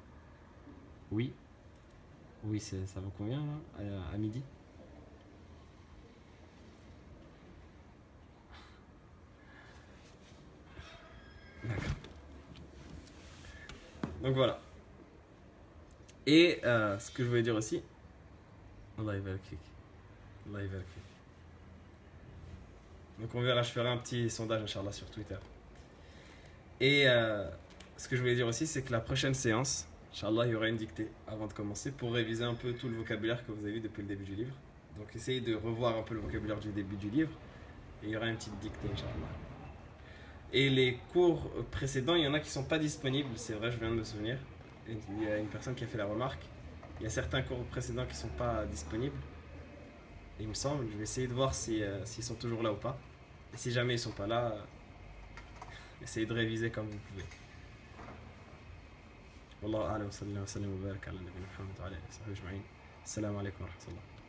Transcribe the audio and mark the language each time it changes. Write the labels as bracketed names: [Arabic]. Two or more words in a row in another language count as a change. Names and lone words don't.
[French] Oui, oui, ça vous convient, là, à midi? D'accord. Donc voilà. Et ce que je voulais dire aussi, [Arabic] الله يبارك فيك. الله يبارك فيك. [French] Donc on verra, je ferai un petit sondage, [Arabic] إن شاء الله, [French] sur Twitter. Et ce que je voulais dire aussi, c'est que la prochaine séance, [Arabic] إن شاء الله, [French] il y aura une dictée avant de commencer pour réviser un peu tout le vocabulaire que vous avez vu depuis le début du livre. Donc essayez de revoir un peu le vocabulaire du début du livre. Et il y aura une petite dictée, [Arabic] إن شاء الله. [French] Et les cours précédents, il y en a qui ne sont pas disponibles, c'est vrai, je viens de me souvenir. Il y a une personne qui a fait la remarque. Il y a certains cours précédents qui ne sont pas disponibles. Et il me semble, je vais essayer de voir s'ils sont toujours là ou pas. Et si jamais ils ne sont pas là, essayez de réviser comme vous pouvez. [Arabic] والله أعلم وصلى الله وسلم وبارك على نبينا محمد وعلى آله وصحبه أجمعين. السلام عليكم ورحمة الله.